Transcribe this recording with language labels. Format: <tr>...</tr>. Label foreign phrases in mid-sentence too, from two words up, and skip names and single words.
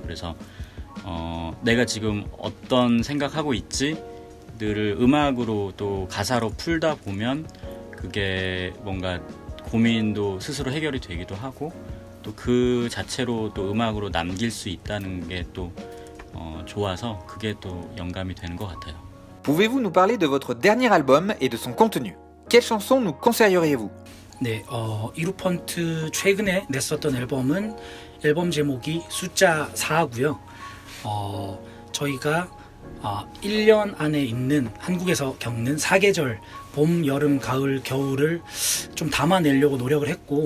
<ko>그래서 내가 지금 어떤 생각하고 있지들을 음악으로 또 가사로 풀다 보면 그게 뭔가 고민도 스스로 해결이 되기도 하고 또 그 자체로 또 음악으로 남길 수 있다는 게 또 좋아서 그게 또 영감이 되는 것 같아요.</ko> <fr>Pouvez-vous nous parler de votre dernier album et de son contenu? Quelles chansons nous conseilleriez-vous?</fr> <ko>네, 이루펀트 최근에 냈었던 앨범 제목이 숫자 4고요. 저희가 1년 안에 있는 한국에서 겪는 4계절 봄, 여름, 가을, 겨울을 좀 담아내려고 노력을 했고</ko>